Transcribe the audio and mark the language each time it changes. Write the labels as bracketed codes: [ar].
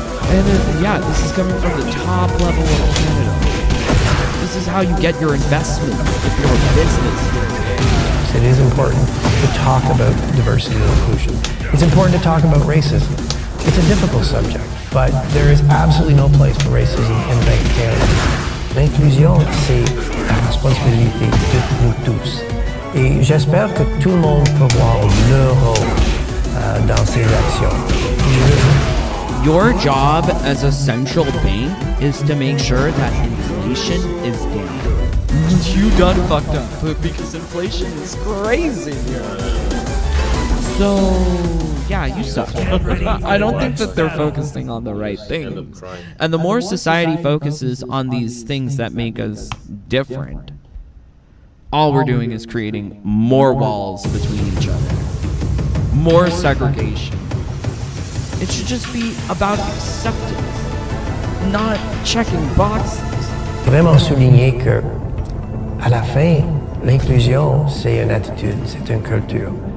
[en] And yeah, this is coming from the top level of Canada. This is how you get your investment if you're a business here. It is important to talk about diversity and inclusion. It's important to talk about racism. It's a difficult subject, but there is absolutely no place for racism in the Bank of Canada. [fr] L'inclusion, c'est la responsabilité de nous tous. Et j'espère que tout le monde peut voir leur rôle dans ces actions. [en] Your job as a central bank is to make sure that inflation is down. You done fucked up because inflation is crazy here. So, yeah, you suck. I don't think that they're focusing on the right things. And the more society focuses on these things that make us different, all we're doing is creating more walls between each other, more segregation. It should just be about acceptance, not checking boxes. [fr] Vraiment souligner que, à la fin, l'inclusion, c'est une attitude, c'est une culture.